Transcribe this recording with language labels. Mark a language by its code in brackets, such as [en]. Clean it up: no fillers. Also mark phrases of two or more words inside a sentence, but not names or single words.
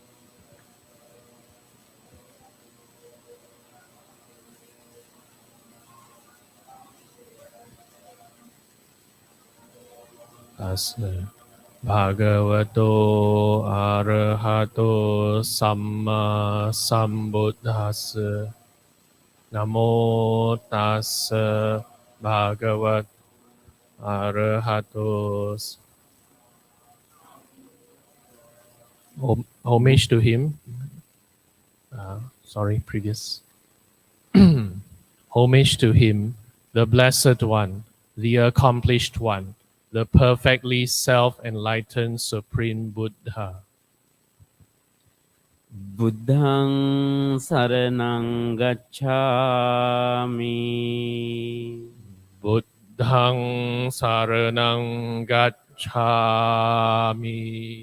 [pi] Tassa bhagavato arahato samma sambuddhassa. Namo tassa bhagavato arahato. [en] Homage to him. Previous. Homage to him, the Blessed One, the Accomplished One, the perfectly self-enlightened Supreme Buddha. [pi] Buddhang saranang gacchami. Buddhang saranang gacchami.